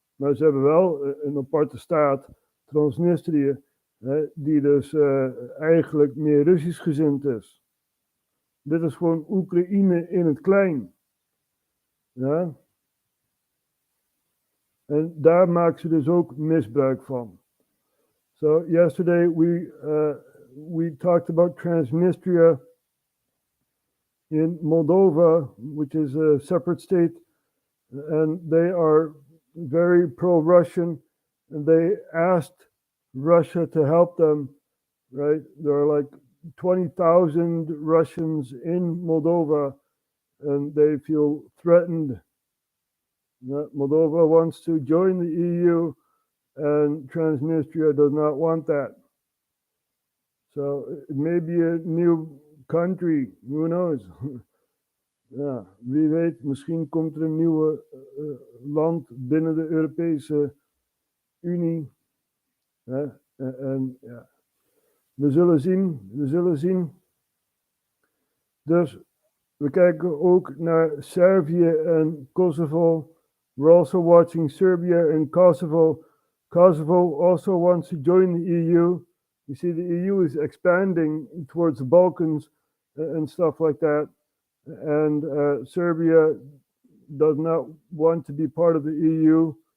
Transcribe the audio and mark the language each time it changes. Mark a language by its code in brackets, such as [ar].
[nl] Maar ze hebben wel een aparte staat, Transnistrië, die dus eigenlijk meer Russisch gezind is. Dit is gewoon Oekraïne in het klein. Ja? En daar maken ze dus ook misbruik van. [en] So yesterday we talked about Transnistria in Moldova, which is a separate state, and they are very pro-Russian, and they asked Russia to help them, right? There are like 20,000 Russians in Moldova, and they feel threatened. Moldova wants to join the EU, and Transnistria does not want that. So it may be a new country, who knows? [nl] Ja, wie weet, misschien komt er een nieuwe land binnen de Europese Unie. En ja, we zullen zien. Dus we kijken ook naar Servië en Kosovo. [en] We're also watching Serbia and Kosovo. Kosovo also wants to join the EU. You see, the EU is expanding towards the Balkans and stuff like that. And Serbia does not want to be part of the EU.